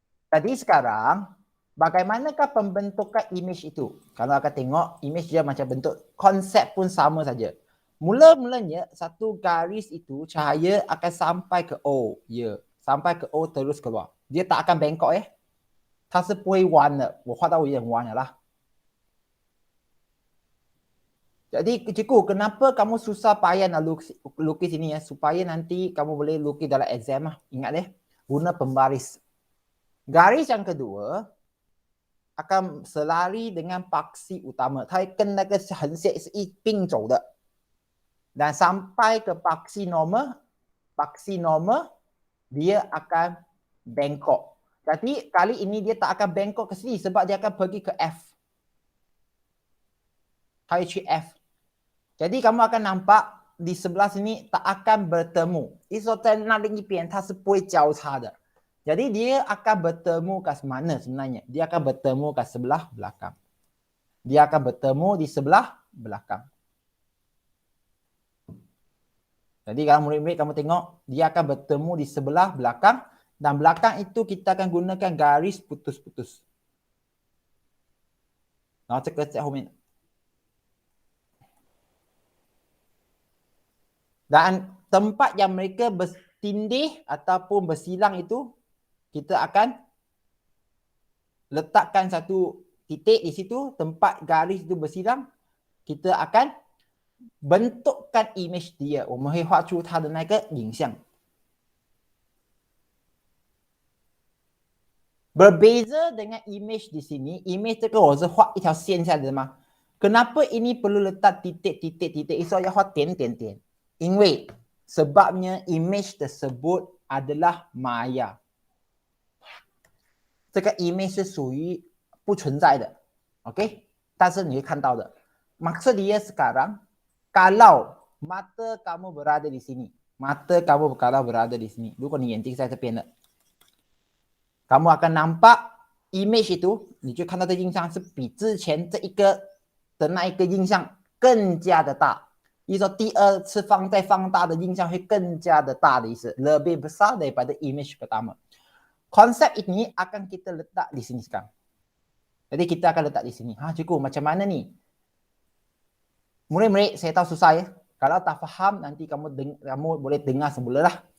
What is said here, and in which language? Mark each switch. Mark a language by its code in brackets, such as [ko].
[ms] Jadi sekarang, bagaimanakah pembentukan image itu? Kalau akan tengok, image dia macam bentuk. Konsep pun sama saja. Mula-mulanya, satu garis itu, cahaya akan sampai ke O. Ya. Sampai ke O terus keluar. Dia tak akan bengkok [zh] 它是不会弯的。我画到有点弯了啦。 [ms] Jadi cikgu, kenapa kamu susah payah nak lukis ini ya? Supaya nanti kamu boleh lukis dalam exam lah. Ingat deh, guna pembaris. Garis yang kedua akan selari dengan paksi utama. [zh] 它跟那个横线是一并走的. [ms] Dan sampai ke paksi normal, dia akan bengkok. Jadi kali ini dia tak akan bengkok ke sini sebab dia akan pergi ke F. [zh] 它会去 F. [ms] Jadi kamu akan nampak di sebelah sini tak akan bertemu. [zh] 意思说在那另一边它是不会交叉的. [ms] Jadi dia akan bertemu kat mana sebenarnya? Dia akan bertemu kat sebelah belakang. Dia akan bertemu di sebelah belakang. Jadi kalau murid-murid kamu tengok, dia akan bertemu di sebelah belakang. Dan belakang itu kita akan gunakan garis putus-putus. [zh] 然后这个在后面. [ms] Dan tempat yang mereka bertindih ataupun bersilang itu, kita akan letakkan satu titik di situ, tempat garis itu bersilang, kita akan bentukkan image dia. [zh] 我们会画出它的那个影像. [ms] Berbeza dengan image di sini, [zh] image 这个我是画一条线下来的吗? [ms] Kenapa ini perlu letak titik-titik-titik? Itu [zh] 要画点点点. [ms] 因为 sebabnya image tersebut adalah maya. [zh] 这个 image 是属于不存在的. Okey? 但是你会看到的. [ms] Maksud dia sekarang, kalau mata kamu berada di sini, mata kamu kalau berada di sini, [zh] 如果你眼睛在这边的, [ms] kamu akan nampak image itu, [zh] 你就看到这印象是比之前这一个的那一个印象更加的大. 意思说第二次放大的印象会更加的大的意思. [ms] Lebih besar daripada image pertama. Konsep ini akan kita letak di sini sekarang. Jadi kita akan letak di sini. Cikgu, macam mana ni? Murid-murid, saya tahu susah ya. Kalau tak faham, nanti kamu boleh dengar semula lah.